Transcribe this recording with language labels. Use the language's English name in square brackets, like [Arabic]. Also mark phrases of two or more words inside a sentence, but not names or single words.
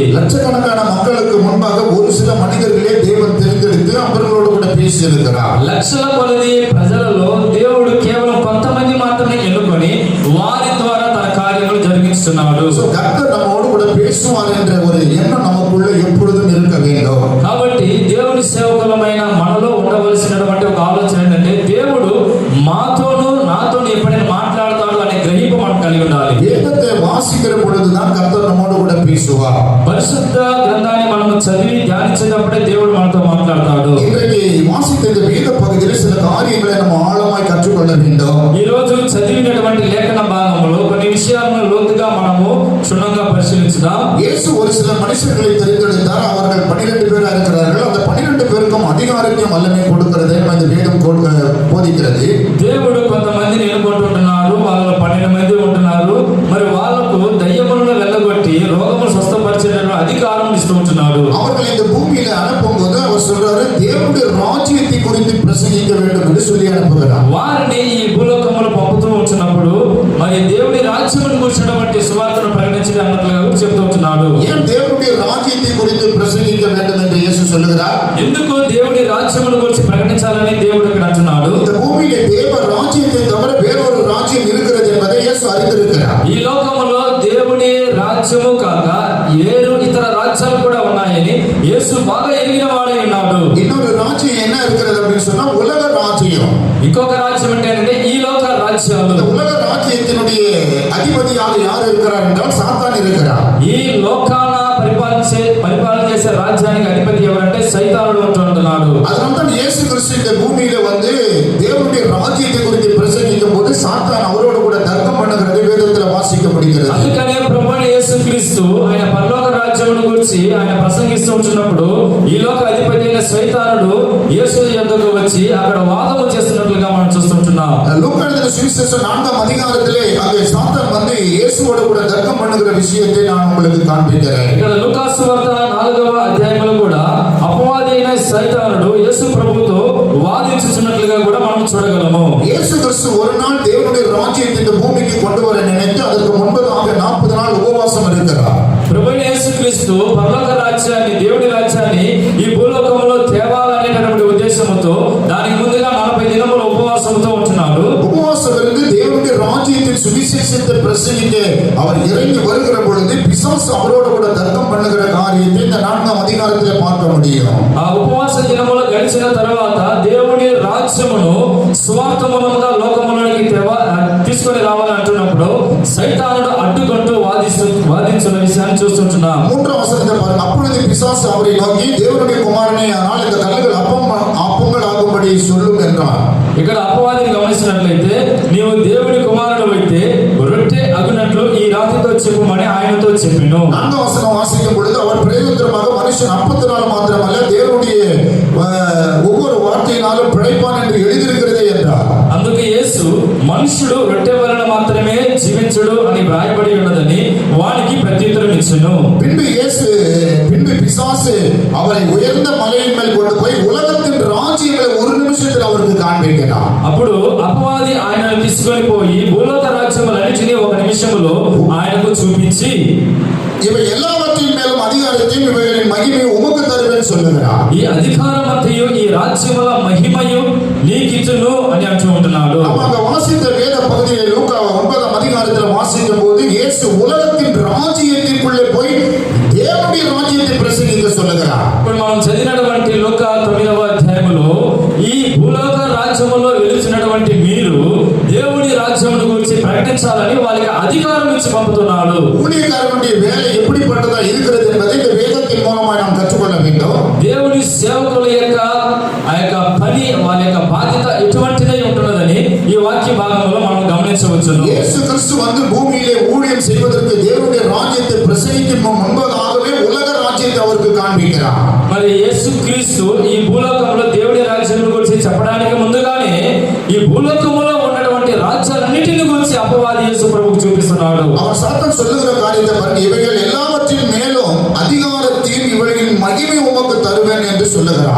[Tamil] லட்சக்கணக்கான மக்களுக்கு முன்பாக ஒரு சில மனிதர்களே தேவன் தெரிந்தெடுத்து அவர்களோடு கூட பேசியிருக்கிறார். [Telugu] లక్షల కొలది ప్రజలలో దేవుడు కేవలం కొంతమంది మాత్రమే ఎన్నుకొని వారి ద్వారా తన కార్యములు జరిగిస్తున్నాడు. [Tamil] கர்த்தர் நம்மோடு கூட பேசுவார் என்ற ஒரு எண்ணம் நமக்குள்ள எப்பொழுதும் இருக்க வேண்டும். [Telugu] కాబట్టి దేవుని సేవకులమైన మనలో ఉండవలసినటువంటి ఒక ఆలోచన ఏంటంటే దేవుడు మాతోను నాతోను ఎప్పుడైనా మాట్లాడతాడు అనే గ్రహింపు మనం కలిగి ఉండాలి. [Tamil] வேதத்தை வாசிக்கிற பொழுதுதான் கர்த்தர் நம்மோடு கூட பேசுவார். [Telugu] పరిశుద్ధ గ్రంథాన్ని మనం చదివి ధ్యానించేటప్పుడే దేవుడు మనతో మాట్లాడతాడు. [Tamil] இன்றைக்கு வாசித்த இந்த வேத பகுதியில் சில காரியங்களை நம்ம ஆழமாய் கற்றுக்கொள்ள வேண்டும். [Telugu] ఈ రోజు చదివినటువంటి లేఖన భాగంలో కొన్ని విషయాలను లోతుగా మనము క్షుణ్ణంగా పరిశీలించుదాం. [Tamil] இயேசு ஒரு சில மனுஷர்களை தெரிந்தெடுத்தார். அவர்கள் 12 பேரா இருக்கிறார்கள். அந்த 12 பேருக்கும் அதிகாரத்தையும் வல்லமை கொடுக்கிறது இந்த வேதம் போதிக்கிறது. [Telugu] దేవుడు కొంతమందిని ఎన్నుకుంటున్నారు. వాళ్ళు 12 మంది ఉంటున్నారు. మరి వాళ్ళకు దయ్యములను వెళ్ళగొట్టి రోగములు స్వస్థపరిచేటువంటి అధికారం ఇస్తూ ఉంటున్నాడు. [Tamil] அவர்கள் இந்த பூமியில அனுப்பும்போது அவர் சொல்றாரு தேவனுடைய ராஜ்யத்தை குறித்து பிரசங்கிக்க வேண்டும் என்று சொல்லி அனுப்புகிறார். [Telugu] వారిని ఈ భూలోకములో పంపుతూ ఉంటున్నప్పుడు మరి దేవుడి రాజ్యమును గురించినటువంటి సువార్తను ప్రకటించడం అన్నట్లుగా చెప్తూ ఉంటున్నాడు. [Tamil] ஏன் தேவனுடைய ராஜ்யத்தை குறித்து பிரசங்கிக்க வேண்டும் என்று இயேசு சொல்லுகிறார்? [Telugu] ఎందుకు దేవుడి రాజ్యమును గురించి ప్రకటించాలని దేవుడు ఇక్కడ అంటున్నాడు? [Tamil] இந்த பூமியிலே தேவ ராஜ்யத்தை தவிர வேறொரு ராஜ்யம் இருக்கிறது என்பதை இயேசு அறிந்திருக்கிறார். [Telugu] ఈ లోకములో దేవుడి రాజ్యము కాక ఇతర రాజ్యాలు కూడా ఉన్నాయని యేసు బాగా ఎరిగిన వాడై ఉన్నాడు. [Tamil] இன்னொரு ராஜ்யம் என்ன இருக்கிறது அப்படின்னு சொன்னா உலக ராஜ்யம். [Telugu] ఇంకొక రాజ్యం అంటే ఈ లోక రాజ్యాలు. [Tamil] இந்த உலக ராஜ்யத்தினுடைய அதிபதியாக யார் இருக்கிறார் என்றால் சாத்தான் இருக்கிறார். [Telugu] ఈ లోకాన పరిపాలన చేసే రాజ్యానికి అధిపతి ఎవరంటే సైతానుడు ఉంటున్నాడు. [Tamil] அதனால்தான் இயேசு கிறிஸ்து இந்த பூமியில வந்து தேவனுடைய ராஜ்யத்தை குறித்து பிரசங்கிக்கும் போது சாத்தான் அவரோடு கூட தர்க்கம் பண்ணுகிறது வேதத்தில் வாசிக்கப்படுகிறது. [Telugu] అందుకనే ప్రభువైన యేసుక్రీస్తు ఆయన పరలోక రాజ్యమును గురించి ఆయన ప్రసంగిస్తూ ఉంటున్నప్పుడు ఈ లోక అధిపతి అయిన సైతానుడు యేసు యొద్దకు వచ్చి అక్కడ వాదము చేస్తున్నట్లుగా మనం చూస్తుంటున్నాం. [Tamil] லூக்கா எழுதின சுவிசேஷம் 4ஆம் அதிகாரத்திலே அங்கே சாத்தான் வந்து இயேசுவோடு கூட தர்க்கம் பண்ணுகிற விஷயத்தை நான் உங்களுக்கு காண்பிக்கிறேன். [Telugu] ఇక్కడ లూకా సువార్త 4వ అధ్యాయంలో కూడా అపవాది అయిన సైతానుడు యేసు ప్రభువుతో వాదించుచున్నట్లుగా కూడా మనం చూడగలము. [Tamil] இயேசு கிறிஸ்து ஒரு நாள் தேவனுடைய ராஜ்யத்தை இந்த பூமிக்கு கொண்டு வர நினைத்து அதற்கு முன்பதாக 40 நாள் உபவாசம் இருக்கிறார். [Telugu] ప్రభువైన యేసుక్రీస్తు పరలోక రాజ్యాన్ని దేవుడి రాజ్యాన్ని ఈ భూలోకంలో తేవాలనేటటువంటి ఉద్దేశంతో దానికి ముందుగా 40 దినముల ఉపవాసంతో ఉంటున్నాడు. [Tamil] உபவாசம் இருந்து தேவனுடைய ராஜ்யத்தின் சுவிசேஷத்தை பிரசங்கிக்க அவர் இறங்கி வருகிற பொழுது பிசாசு அவரோடு கூட தர்க்கம் பண்ணுகிற காரியத்தை இந்த 4ஆம் அதிகாரத்திலே பார்க்க முடியும். [Telugu] ఆ ఉపవాస దినములు గడిచిన తర్వాత దేవుడి రాజ్యమును సువార్త మూలముగా లోకములోనికి తీసుకొని రావాలంటున్నప్పుడు సైతానుడు అడ్డుకుంటూ వాదించిన విషయాన్ని చూస్తుంటున్నాం. [Tamil] 3ஆம் வசனத்தை பாருங்க. அப்பொழுது பிசாசு அவரை நோக்கி தேவனுடைய குமாரனே ஆனால் இந்த கல்லுகள் அப்பங்கள் ஆகும்படி சொல்லும் என்றார். [Telugu] ఇక్కడ అపవాదిని గమనించినట్లయితే నీవు దేవుడి కుమారుడు అయితే రొట్టె అగునట్లు ఈ రాతితో చెప్పుమని ఆయనతో చెప్పెను. [Tamil] 4ஆம் வசனம் வாசிக்கும் பொழுது அவர் பிரயோஜனமாக மனுஷன் அப்பத்தினால் மாத்திரமல்ல தேவனுடைய ஒவ்வொரு வார்த்தையினாலும் பிழைப்பான் என்று எழுதியிருக்கிறதே என்றார். [Telugu] అందుకే యేసు మనుషుడు రొట్టె వలన మాత్రమే జీవించుడు అని వ్రాయబడి ఉన్నదని వానికి ప్రత్యుత్తరం ఇచ్చెను. [Tamil] பின்பு பிசாசு அவரை உயர்ந்த மலையின் மேல் கொண்டு போய் உலகத்தின் ராஜ்யங்களை ஒரு நிமிஷத்தில் அவருக்கு காண்பிக்கிறார். [Telugu] అప్పుడు అపవాది ఆయనను తీసుకొని పోయి భూలోక రాజ్యములన్నిటినీ ఒక నిమిషములో ఆయనకు చూపించి [Tamil] இவை எல்லாவற்றின் மேலும் அதிகாரத்தையும் இவைகளின் மகிமையை உமக்கு தருவேன் சொல்லுகிறார். [Telugu] ఈ అధికారమంతయు ఈ రాజ్యముల మహిమయు నీకిచ్చును అని అంటూ ఉంటున్నాడు. [Tamil] அங்க வாசித்த வேத பகுதியை லூக்கா 9ஆம் அதிகாரத்தில் வாசிக்கும் போது இயேசு உலகத்தின் ராஜ்யத்திற்குள்ளே போய் [Telugu] దేవుడి రాజ్యాన్ని ప్రసంగించ [Tamil] சொல்லுகிறார். [Telugu] ఇప్పుడు మనం చదివినటువంటి లూకా 9వ అధ్యాయములో ఈ భూలోక రాజ్యములో వెలుచున్నటువంటి మీరు దేవుడి రాజ్యమును గురించి ప్రకటించాలని వాళ్ళకి అధికారం ఇచ్చి పంపుతున్నాడు. [Tamil] ஊழியக்காரனுடைய வேலை எப்படிப்பட்டதா இருக்கிறது என்பதை இந்த வேதத்தின் மூலமாய் நாம் கற்றுக்கொள்ள வேண்டும். [Telugu] దేవుడి సేవకుల యొక్క ఆ యొక్క పని వాళ్ళ యొక్క బాధ్యత ఎటువంటిదై ఉంటున్నదని ఈ వాక్య భాగంలో మనం గమనించవచ్చు. [Tamil] இயேசு கிறிஸ்து வந்து பூமியிலே ஊழியம் செய்வதற்கு தேவனுடைய ராஜ்யத்தை பிரசங்கிக்கும் முன்பதாகவே உலக ராஜ்யத்தை அவருக்கு காண்பிக்கிறார். [Telugu] మరి యేసుక్రీస్తు ఈ భూలోకంలో దేవుడి రాజ్యం గురించి చెప్పడానికి ముందుగానే ఈ భూలోకంలో ఉన్నటువంటి రాజ్యాలన్నిటిని గురించి అపవాది యేసు ప్రభువుకు చూపిస్తున్నాడు. అంటున్నాడు. [Tamil] அவன் சாத்தான் சொல்லுகிற காரியத்தை பாருங்க, இவைகள் எல்லாவற்றின் மேலும் அதிகாரத்தையும் இவைகளின் மகிமை உமக்கு தருவேன் என்று சொல்லுகிறார்.